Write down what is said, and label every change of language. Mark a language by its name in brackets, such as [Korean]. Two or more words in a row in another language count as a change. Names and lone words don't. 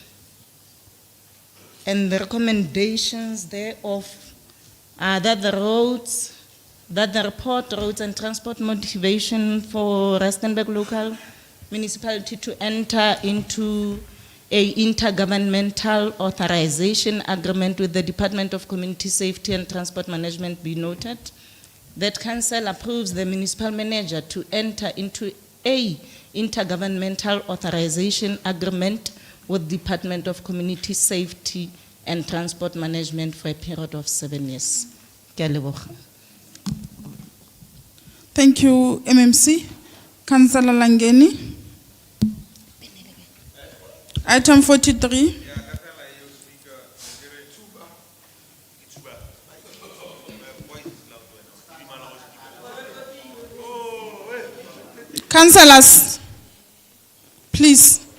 [English] and the recommendations thereof are that the report roads and transport motivation for Rustenburg local municipality to enter into a intergovernmental authorization agreement with the Department of Community Safety and Transport Management be noted. That council approves the municipal manager to enter into a intergovernmental authorization agreement with Department of Community Safety and Transport Management for a period of 7 years. [Tswana] Ke a leboga. [English] Thank you, MMC. Councillor Langeni. Item 43. Councillors, please.